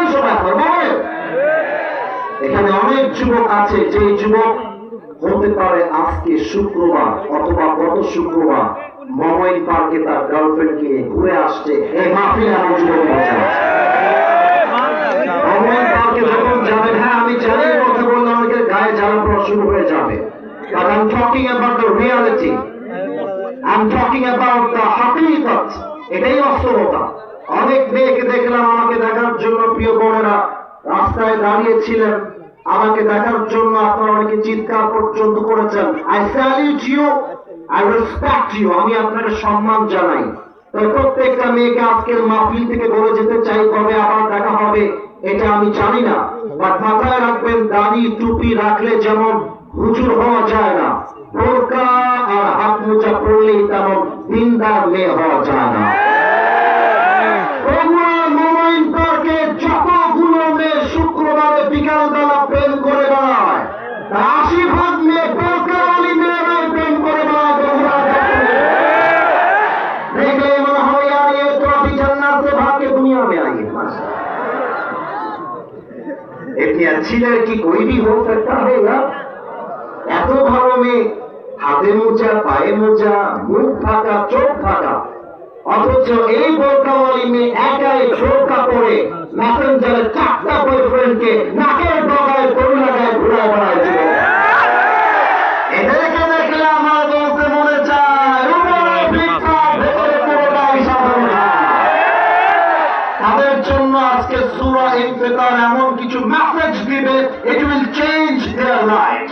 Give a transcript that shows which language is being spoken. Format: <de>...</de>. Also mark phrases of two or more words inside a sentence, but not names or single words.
<bn>এখানে অনেক যুবক আছে, যে যুবক হতে পারে আজকে শুক্রবার অথবা গত শুক্রবার মমইন পার্কে তার গার্লফ্রেন্ড কে ঘুরে আসছে। এই মাহফিলে আমার যুবক বসে আছে। মমইন পার্কে যখন যাবেন, হ্যাঁ আমি জানি কথা বললে অনেকের গায়ে জ্বালা পড়া শুরু হয়ে যাবে,</bn> <en>but I'm talking about the reality. I'm talking about the haqiqat.</en> <bn>এটাই বাস্তবতা। অনেক মেয়েকে দেখলাম, আমাকে দেখার জন্য প্রিয় বোনেরা রাস্তায় দাঁড়িয়েছিলেন, আমাকে দেখার জন্য আপনারা অনেকে চিৎকার পর্যন্ত করেছেন।</bn> <en>I salute you, I respect you.</en> <bn>আমি আপনাকে সম্মান জানাই। তাই প্রত্যেকটা মেয়েকে আজকের মাহফিল থেকে বলে যেতে চাই, কবে আবার দেখা হবে এটা আমি জানি না, বাট মাথায় রাখবেন, দাড়ি টুপি রাখলে যেমন হুজুর হওয়া যায় না, বোরকা আর হাত মোজা পরলেই তেমন দিনদার মেয়ে হওয়া যায় না। মমইন পার্কে যতগুলো মেয়ে শুক্রবারে বিকাল বেলা প্রেম করে বেড়ায়, 80% মেয়ে বোরকাওয়ালি মেয়েরাই প্রেম করে বেড়ায়। দেখলে মনে হয়</bn> <hi>यार ये तो अभी जन्नत से भाग के दुनिया में आई है। इतनी अच्छी लड़की कोई भी हो सकता है यार।</hi> <bn>এত ভালো মেয়ে, হাতে মোজা, পায়ে মোজা, মুখ ঢাকা, চোখ ঢাকা, অথচ এই বোরকাওয়ালি মেয়ে একাই বোরকা পরে মেসেঞ্জারে 4টা বয়ফ্রেন্ডকে নাকের ডগায় দড়ি লাগায় ঘুরায় বেড়ায়। এদেরকে দেখলে আমার বলতে মনে চায়, তাদের জন্য আজকে সূরা ইনফিতার এমন কিছু মেসেজ দিবে,</bn> <en>it will change their lives.</en>